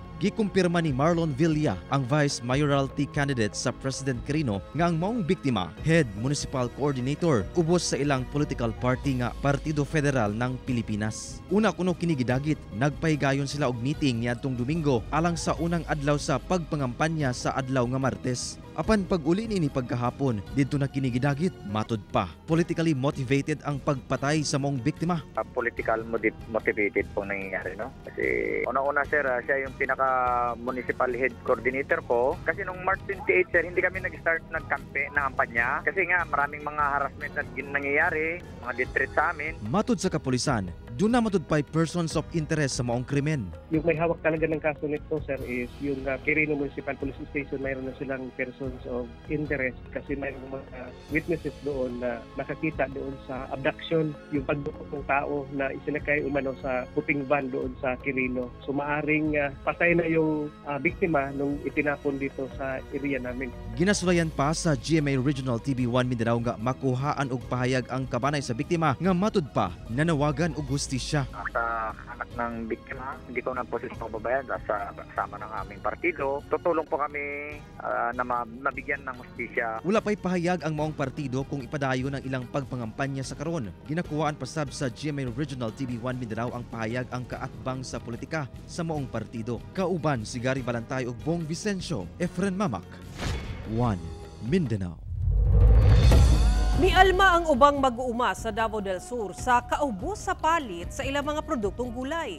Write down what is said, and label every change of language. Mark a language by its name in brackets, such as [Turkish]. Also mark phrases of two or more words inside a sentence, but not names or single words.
[Cebuano] Gikumpirma ni Marlon Villa, ang [English] Vice Mayoralty candidate [Cebuano] sa President Quirino, nga ang maong biktima, [English] Head Municipal Coordinator, [Cebuano] ubos sa ilang [English] political party [Cebuano] nga Partido Federal ng Pilipinas. Una kuno kini gidagit, nagpahigayon sila og meeting niadtong Domingo alang sa unang adlaw sa pagpangampanya sa adlaw nga Martes. Apan pag-uli ni pagkahapon, dito na kinigidagit, matud pa. [English] Politically motivated [Cebuano] ang pagpatay sa maong biktima. [English] Political motivated [Filipino] pong nangyayari, no? Kasi una-una sir, siya yung pinaka- [English] municipal head coordinator [Filipino] ko. Kasi nung March 28 sir, hindi kami nag-start ng kampanya. Kasi nga maraming mga harassment na nangyayari, mga death sa amin. [Cebuano] Matud sa kapulisan, doon na matud pa [English] persons of interest [Cebuano] sa maong krimen. [Filipino] Yung may hawak talaga ng kaso nito sir is yung Quirino Municipal Police Station. Mayroon na silang [English] persons of interest [Filipino] kasi mayroong mga witnesses doon na nakakita doon sa abduction, yung pagdukot ng tao na isinakay umano sa puting van doon sa Quirino. So maaring patay na yung biktima nung itinapon dito sa area namin. [Cebuano] Ginasulayan pa sa GMA Regional TV1 Mindanao nga makuhaan og pahayag ang kabanay sa biktima nga matud pa nanawagan og hustisya. [Filipino] Sa anak ng biktima, hindi ko na po sila mababayad sa kasama ng aming partido. Tutulong po kami na mabigyan ng hustisya. [Cebuano] Wala pa'y pahayag ang maong partido kung ipadayon ang ilang pagpangampanya sa karon. Ginakuhaan pasab sa GMA Regional TV1 Mindanao ang pahayag ang kaatbang sa politika sa maong partido. Kauban si Gary Balantay ug Bong Vicencio, Efren Mamak, 1 Mindanao. Mialma ang ubang mag-uuma sa Davao del Sur sa kaubos sa palit sa ilang mga produktong gulay.